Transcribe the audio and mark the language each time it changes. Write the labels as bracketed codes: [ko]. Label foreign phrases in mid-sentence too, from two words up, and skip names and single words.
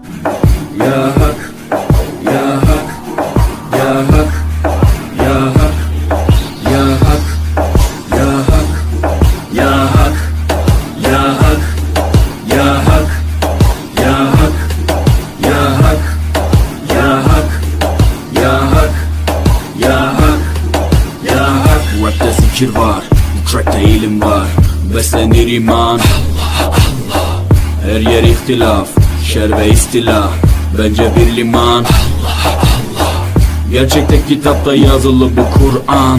[ar] یا حق یا حق یا حق یا حق یا حق یا حق یا حق یا حق یا حق یا حق یا حق یا حق يا حق يا حق يا حق [tr] Rapte zikir var, bu trackte ilim var, beslenir iman [ar] الله الله, [tr] her yer ihtilaf, şer ve istila, bence bir liman [ar] الله الله, [tr] gerçekte kitapta yazılı bu Kur'an.